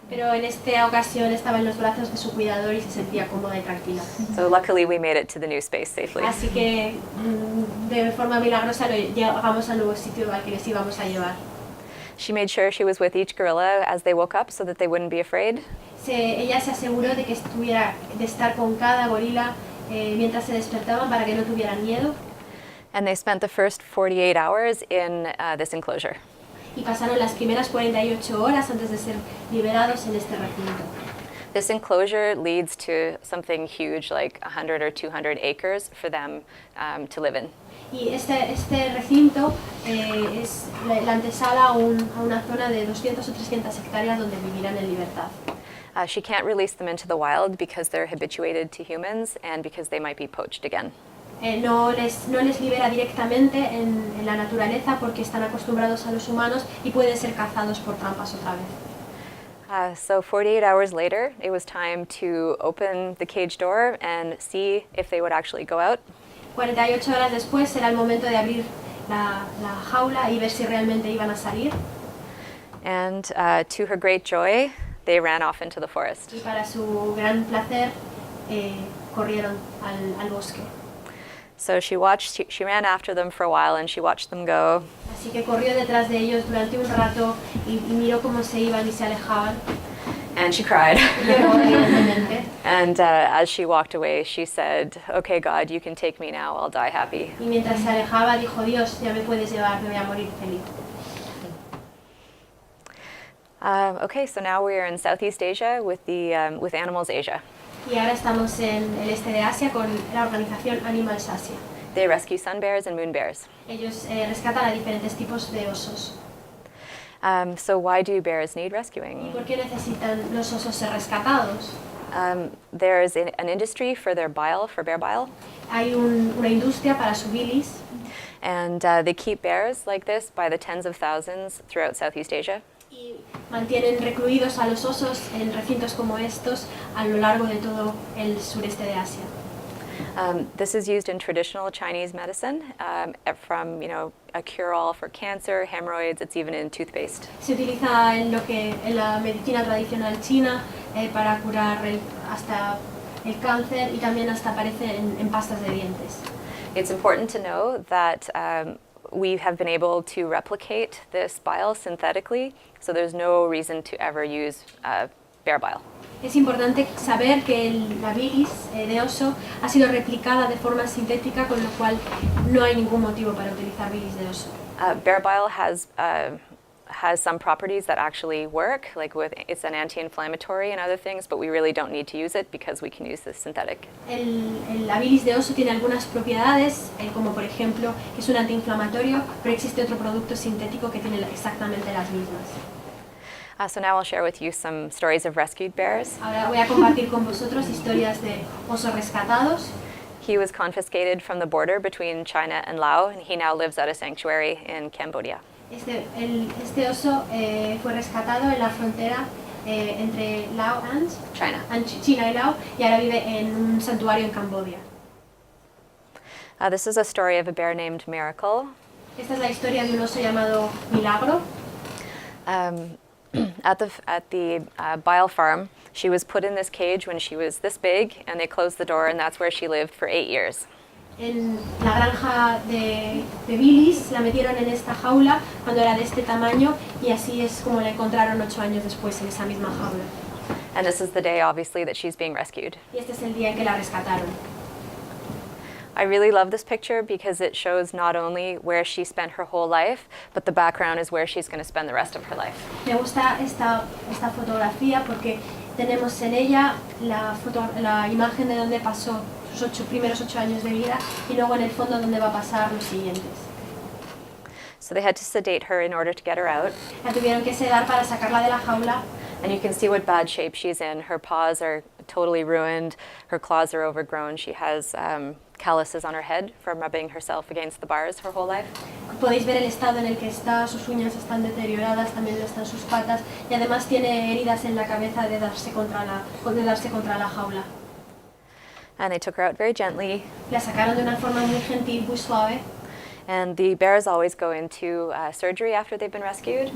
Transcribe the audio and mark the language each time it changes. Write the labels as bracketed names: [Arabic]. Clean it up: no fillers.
[Spanish] Pero en esta ocasión estaba en los brazos de su cuidador y se sentía cómoda y tranquila. [English] So luckily, we made it to the new space safely. [Spanish] Así que de forma milagrosa llegamos al nuevo sitio al que les íbamos a llevar. [English] She made sure she was with each gorilla as they woke up so that they wouldn't be afraid. [Spanish] Ella se aseguró de estar con cada gorila mientras se despertaban para que no tuvieran miedo. [English] And they spent the first 48 hours in this enclosure. [Spanish] Y pasaron las primeras 48 horas antes de ser liberados en este recinto. [English] This enclosure leads to something huge like 100 or 200 acres for them to live in. [Spanish] Y este recinto es la antesala a una zona de 200 o 300 hectáreas donde vivirán en libertad. [English] She can't release them into the wild because they're habituated to humans and because they might be poached again. [Spanish] No les libera directamente en la naturaleza porque están acostumbrados a los humanos y pueden ser cazados por trampas otra vez. [English] So 48 hours later, it was time to open the cage door and see if they would actually go out. [Spanish] 48 horas después era el momento de abrir la jaula y ver si realmente iban a salir. [English] And to her great joy, they ran off into the forest. [Spanish] Y para su gran placer, corrieron al bosque. [English] So she ran after them for a while and she watched them go. [Spanish] Así que corrió detrás de ellos durante un rato y miró cómo se iban y se alejaban. [English] And she cried. [Spanish] Lloró evidentemente. [English] And as she walked away, she said, "Okay, God, you can take me now. I'll die happy." [Spanish] Y mientras se alejaba dijo, Dios, ya me puedes llevar, me voy a morir feliz. [English] Okay, so now we are in Southeast Asia with Animals Asia. [Spanish] Y ahora estamos en el este de Asia con la organización Animals Asia. [English] They rescue sun bears and moon bears. [Spanish] Ellos rescatan a diferentes tipos de osos. [English] So why do bears need [Spanish] ¿Y [English] rescuing? [Spanish] por qué necesitan los osos ser rescatados? [English] There's an industry for their bile, for bear bile, [Spanish] Hay una industria para su bilis [English] and they keep bears like this by the tens of thousands throughout Southeast Asia. [Spanish] y mantienen recluidos a los osos en recintos como estos a lo largo de todo el sureste de Asia. [English] This is used in traditional Chinese medicine, from a cure-all for cancer, hemorrhoids. It's even in toothpaste. [Spanish] Se utiliza en la medicina tradicional china para curar hasta el cáncer y también hasta aparece en pastas de dientes. [English] It's important to know that we have been able to replicate this bile synthetically, so there's no reason to ever use bear bile. [Spanish] Es importante saber que la bilis de oso ha sido replicada de forma sintética, con lo cual no hay ningún motivo para utilizar bilis de oso. [English] Bear bile has some properties that actually work, it's an anti-inflammatory and other things, but we really don't need to use it because we can use this synthetic. [Spanish] La bilis de oso tiene algunas propiedades, como por ejemplo que es un antiinflamatorio, pero existe otro producto sintético que tiene exactamente las mismas. [English] So now I'll share with you some stories of rescued bears. [Spanish] Ahora voy a compartir con vosotros historias de osos rescatados. [English] He was confiscated from the border between China and Laos, and he now lives at a sanctuary in Cambodia. [Spanish] Este oso fue rescatado en la frontera entre Laos China y Laos, y ahora vive en un santuario en Camboya. [English] This is a story of a bear named Miracle. [Spanish] Esta es la historia de un oso llamado Milagro. [English] At the bile farm, she was put in this cage when she was this big, and they closed the door, and that's where she lived for 8 years. [Spanish] En la granja de bilis la metieron en esta jaula cuando era de este tamaño, y así es como la encontraron 8 años después en esa misma jaula. [English] And this is the day, obviously, that she's being rescued. [Spanish] Y este es el día en que la rescataron. [English] I really love this picture because it shows not only where she spent her whole life, but the background is where she's going to spend the rest of her life. [Spanish] Me gusta esta fotografía porque tenemos en ella la imagen de donde pasó sus primeros 8 años de vida y luego en el fondo donde va a pasar los siguientes. [English] So they had to sedate her in order to get her out. [Spanish] La tuvieron que sedar para sacarla de la jaula. [English] And you can see what bad shape she's in. Her paws are totally ruined. Her claws are overgrown. She has calluses on her head from rubbing herself against the bars her whole life. [Spanish] Podéis ver el estado en el que está, sus uñas están deterioradas, también lo están sus patas, y además tiene heridas en la cabeza de darse contra la jaula. [English] And they took her out very gently. [Spanish] La sacaron de una forma muy gentil, muy suave. [English] And the bears always go into surgery after they've been rescued.